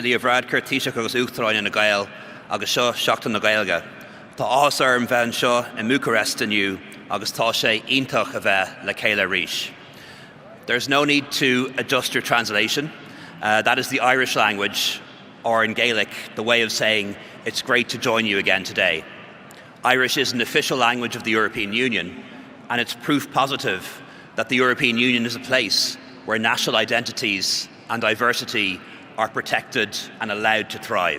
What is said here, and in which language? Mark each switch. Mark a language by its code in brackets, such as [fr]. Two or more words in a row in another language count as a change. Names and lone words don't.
[ga] Leo Varadkar, Taoiseach agus Uachtaráin in the Gael, agus seo seachtain na Gaelga. Tá áthas orm bheith seo in Bucharest aniu, agus tá sé iontach a bheith le chéile arís. [en] There's no need to adjust your translation. That is the Irish language, or in Gaelic, the way of saying it's great to join you again today. Irish is an official language of the European Union, and it's proof positive that the European Union is a place where national identities and diversity are protected and allowed to thrive.